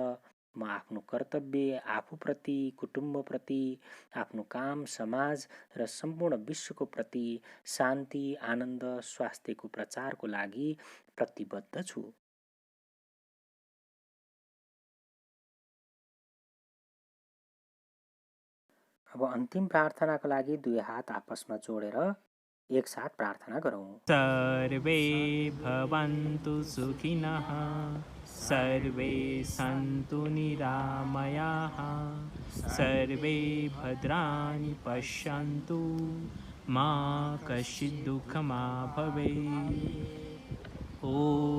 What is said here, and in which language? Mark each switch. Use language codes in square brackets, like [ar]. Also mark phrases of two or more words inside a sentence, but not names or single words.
[ne] म आफ्नो कर्तव्य आफूप्रति, कुटुम्बप्रति, आफ्नो काम, समाज र सम्पूर्ण विश्वको प्रति शान्ति, आनन्द, स्वास्थ्यको प्रचारको लागि प्रतिबद्ध छु। अब अन्तिम प्रार्थनाको लागि दुई हात आपसमा जोडेर एक साथ प्रार्थना गरौँ। [sa] सर्वे भवन्तु सुखिनः, सर्वे सन्तु निरामयाः, सर्वे भद्राणि पश्यन्तु, मा कश्चित् दुःखमा भवेत्।